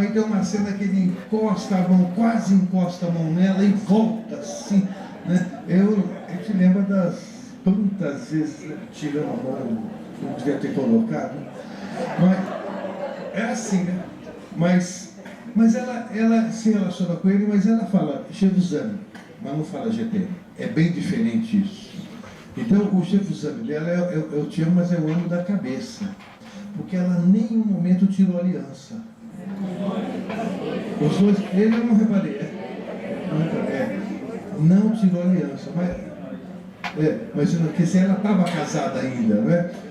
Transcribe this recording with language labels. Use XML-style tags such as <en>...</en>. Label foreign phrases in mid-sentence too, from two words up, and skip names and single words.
<pt>Aí tem uma cena que ele encosta a mão, quase encosta a mão nela e volta assim, né? A gente lembra das quantas vezes, né, tirando a mão, não devia ter colocado. Mas é assim, né? Mas ela se relaciona com ele, mas ela fala</pt> <fr>Je vous aime,</fr> <pt>mas não fala</pt> <fr>Je t'aime.</fr> <pt>É bem diferente isso. Então o</pt> <fr>Je vous aime</fr> <pt>dela eu te amo, mas eu amo da cabeça. Porque ela em nenhum momento tirou aliança. Os dois, ele eu não reparei, não tirou aliança, mas porque se ela estava casada ainda, né?</pt>